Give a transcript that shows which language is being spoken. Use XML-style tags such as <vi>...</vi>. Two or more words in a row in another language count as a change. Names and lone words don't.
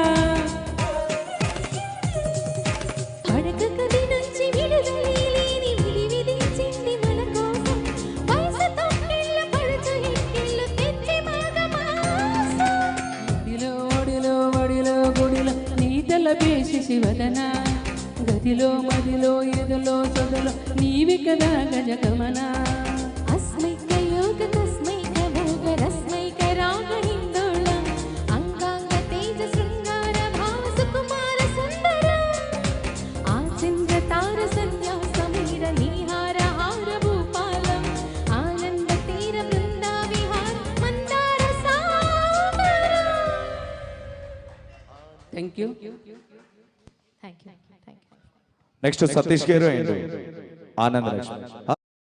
<te>అడగకది నుంచి విడుదలే లేని విధి విధించింది మన కోసం వయసు తొక్కిళ్ళ పడుచు ఎక్కిళ్ళు తెచ్చి మాగమాస ఒడిలో ఒడిలో ఒడిలో గుడిలో నీ తల వేసి శివదన గదిలో మదిలో ఎదలో సొదలో నీవి కదా గజగమన</te> <sa>अस्मैक योग तस्मैक भोग रस्मैक राग हिंदोळ अंगांग तेज शृंगार भाव सुकुमार सुंदर आचंद्र तार संध्या समीर निहार हार भूपालम आनंद तीर वृंदा विहार मंदार सागर</sa> <en>thank you thank you</en> <te>నెక్స్ట్ సతీష్ గారు అండ్ ఆనంద్ లక్ష్మి</te>